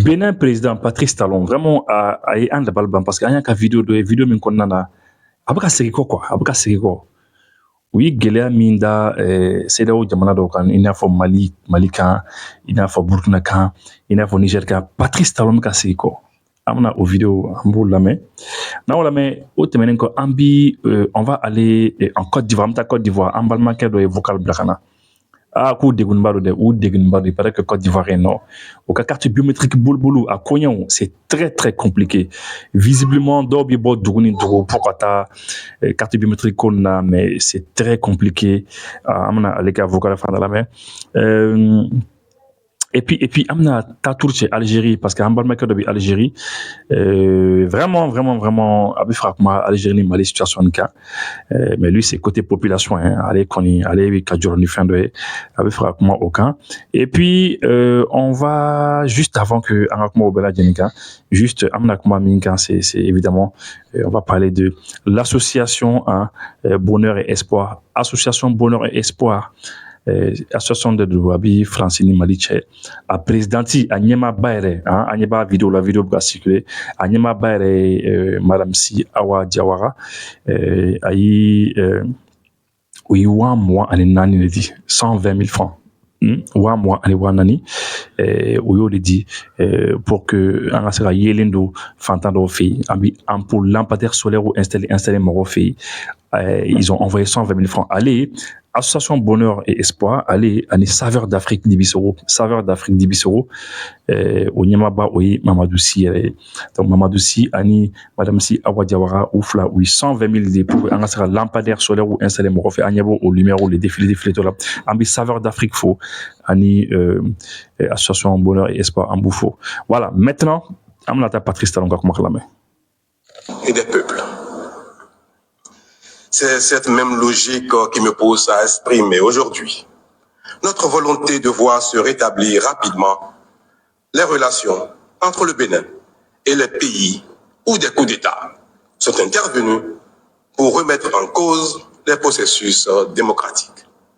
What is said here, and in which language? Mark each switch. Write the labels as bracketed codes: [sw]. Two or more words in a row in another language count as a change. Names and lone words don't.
[bm] Bénin président Patrice Talon vraiment a ye an dabali ban parce que an y'a ka vidéo dɔ ye vidéo min kɔnɔna na a bɛ ka segin kɔ quoi a bɛ ka segin kɔ u ye gɛlɛya min da CEDEAO jamana dɔw kan i n'a fɔ Mali kan i n'a fɔ Burkina kan i n'a fɔ Niger kan Patrice Talon bɛ ka segin kɔ an bɛna o vidéo an b'o lamɛn n'an y'o lamɛn o tɛmɛnen kɔ an bi [fr] on va aller en Côte d'Ivoire [bm] an bɛ taa Côte d'Ivoire an balimakɛ dɔ ye vocal bila ka na k'u degunba don dɛ u degunba don [fr] il paraît que [bm] Côte d'Ivoire yen nɔ u ka [fr] carte biométrique [bm] bolo a koɲɛw [fr] c'est très très compliqué [bm] visiblement dɔw bɛ bɔ dugu ni dugu pour ka taa [fr] carte biométrique [bm] ko na [fr] mais c'est très compliqué [bm] an bɛna ale ka vocal fana lamɛn [fr] et puis [bm] an bɛna taa tour cɛ Algérie parce que an balimakɛ dɔ bɛ Algérie vraiment a bɛ fɛ ka kuma Algérie ni Mali situation nin kan [fr] mais lui c'est côté population hein [bm] ale kɔni ale bɛ ka jɔrɔ ni fɛn dɔ ye a bɛ fɛ ka kuma o kan et [fr] puis on va juste avant que [bm] an ka kuma o bɛɛ lajɛlen kan [fr] juste [bm] an bɛna kuma min kan [fr] c'est évidemment on va parler de l'association Bonheur [bm] et Espoir association Bonheur et Espoir association de Douabi Francine Mali cɛ a présidenti a ɲɛmaaba yɛrɛ an ɲɛ b'a vidéo la vidéo bɛ ka circuler a ɲɛmaaba yɛrɛ ye madame Si Awa Diawara a yi u ye 24,000 de di 120,000 francs 24,000 u y'o de di pour que an ka se ka yelen don fantan dɔw fɛ yen an bɛ [fr] ampoule lampadaire solaire installé [bm] mɔgɔw fɛ yen [fr] ils ont envoyé 120,000 francs [bm] ale association Bonheur et Espoir ale ani Saveur d'Afrique Dibisoro o ɲɛmaaba o ye Mamadou Si yɛrɛ ye donc Mamadou Si ani madame Si Awa Diawara u fila u ye 120,000 de pour an ka se ka [fr] lampadaire solaire installé [bm] mɔgɔw fɛ an ɲɛ b'o [fr] lumière le défilé [bm] tɔ la an bɛ Saveur d'Afrique fo ani association Bonheur et Espoir an b'u fo [fr] voilà maintenant [bm] an bɛna taa Patrice Talon ka kuma lamɛn. [fr] Et des peuples. C'est cette même logique qui me pousse à exprimer aujourd'hui notre volonté de voir se rétablir rapidement les relations entre le Bénin et les pays où des coups d'État sont intervenus pour remettre en cause les processus démocratiques.